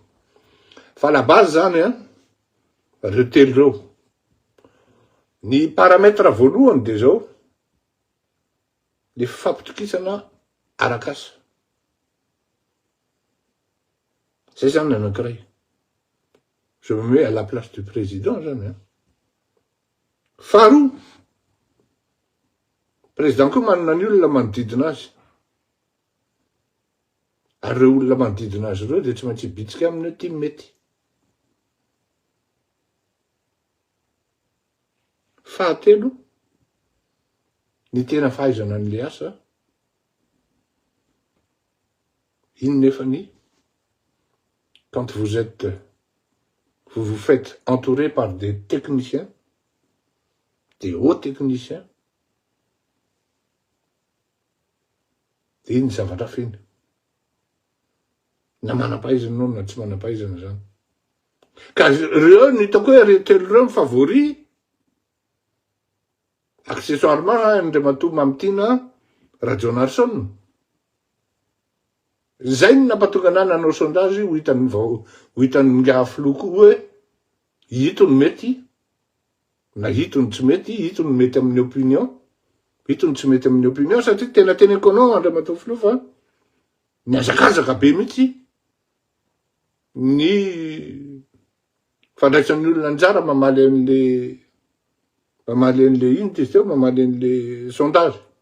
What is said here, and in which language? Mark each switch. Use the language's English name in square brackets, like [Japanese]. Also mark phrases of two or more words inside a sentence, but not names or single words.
[Malagasy] Fa la base zany reo telo reo. Ny paramètre voalohany de zao le fampitokisana arak'asa. Zay zany anankiray. [French] Je me mets à la place du président zany. [Malagasy] Faharoa, président koa manana ny olona manodidina azy. Ary reo olona manodidina azy reo de tsy maintsy bitsika amin'ny ty mety. Fahatelo, ny tena fahaizana an'le asa, ino nefany [French] quand vous vous faites entourer par des techniciens, des hauts techniciens, [Malagasy] de iny zavatra finy. Na manam-pahaizana anao na tsy manam-pahaizana zany. Ka reo ny hitako hoe reo telo reo [French] favori, accessoirement [Malagasy] Andriamatoa Mamitina Rajonarsson. Zay ny nampatonga anahy nanao sondage ho hitan'ny nga Filoha koa hoe hitony mety na hitony tsy mety, hitony mety amin'ny opinion, hitony tsy mety amin'ny opinion satria tena teneko anao Andriamatoa Filoha fa niazakazaka be mihitsy ny fandraisan'ny olona anjara mamaly an'le ino ty teo, mamaly an'le sondage.